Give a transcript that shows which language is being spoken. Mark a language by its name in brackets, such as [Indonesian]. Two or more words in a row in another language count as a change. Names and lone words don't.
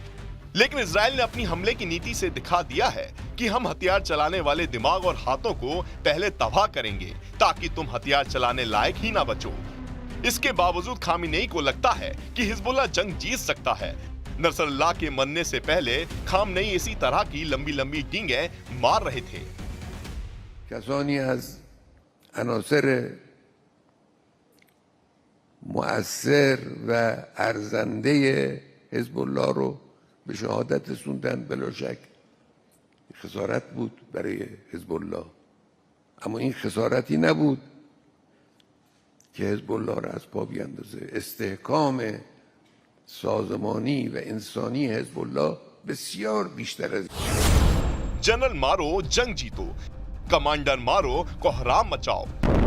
[Hindi] लेकिन इजराइल ने अपनी हमले की नीति से दिखा दिया है कि हम हथियार चलाने वाले दिमाग और हाथों को पहले तबाह करेंगे ताकि तुम हथियार चलाने लायक ही ना बचो। इसके बावजूद खामेनेई को लगता है कि हिजबुल्लाह जंग जीत सकता है। नसरल्लाह के मरने से पहले खामेनेई इसी तरह की लंबी लंबी डींगें मार रहे थे। [Persian] کسانی از عناصر مؤثر و ارزنده حزب الله رو به شهادت رسوندن، بلا شک خسارت بود برای حزب الله، اما این خسارتی نبود که حزب الله را از پا بیاندازه. استحکام سازمانی و انسانی حزب الله بسیار بیشتر از [Hindi] जनरल मारो, जंग जीतो, कमांडर मारो, कोहराम मचाओ।